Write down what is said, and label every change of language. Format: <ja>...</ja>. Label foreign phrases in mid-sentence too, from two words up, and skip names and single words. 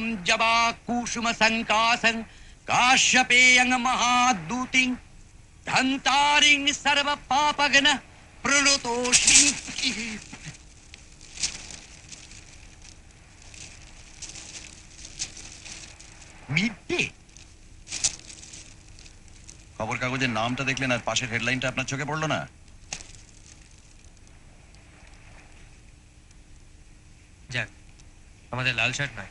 <sa>जबा कुसुम संकासन काश्यपेयं महादूतिं धन्तारिं सर्व पापगन प्रणतोषि।</sa> <bn>মিডডে খবর কাগজের নামটা দেখলেন আর পাশের হেডলাইনটা আপনার চোখে পড়লো না? যাক, আমাদের লাল শার্ট নয়।</bn>